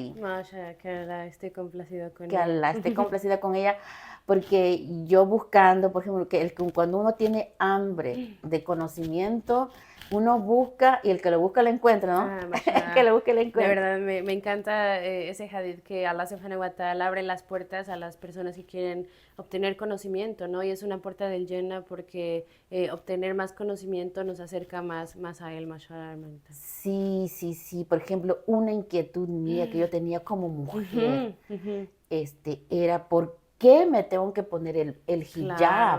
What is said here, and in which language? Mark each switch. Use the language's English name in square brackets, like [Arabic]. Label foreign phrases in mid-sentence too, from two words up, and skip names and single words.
[Spanish] Masha, que la esté complacida con ella. Que la esté complacida con ella, porque yo buscando, por ejemplo, cuando uno tiene hambre de conocimiento, uno busca y el que lo busca lo encuentra, ¿no? Ah, El que mashallah. lo busca lo De encuentra. verdad, me encanta ese hadith que Allah [Arabic] سبحانه وتعالى [Spanish] abre las puertas a las personas que quieren obtener conocimiento, ¿no? Y es una puerta del Jannah porque obtener más conocimiento nos acerca más a Él, mashallah, hermanita. Sí, sí, sí. Por ejemplo, una inquietud mía que yo tenía como mujer, Ujú, ujú. era ¿por qué me tengo que poner el hijab?